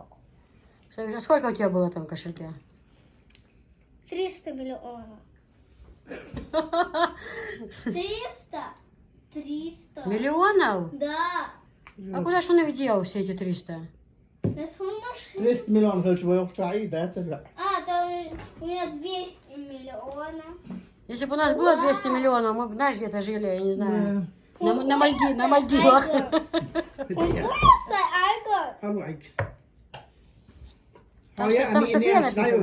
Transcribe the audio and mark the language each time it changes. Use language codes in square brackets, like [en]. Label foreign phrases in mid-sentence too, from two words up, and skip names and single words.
[ru] Софиш, а сколько у тебя было там в кошельке? 300 миллионов. 300? 300. Миллионов? Да. А куда ж он их дел, все эти 300? На свою машину. [ar] 300 مليون هل شوي وقت عيد هذا [ru] А, там у меня 200 миллионов. Если бы у нас было 200 миллионов, мы бы, знаешь, где-то жили, я не знаю. На Мальдивах. Вкусно, Айгон. [ar] هواك [ru] Там София написано.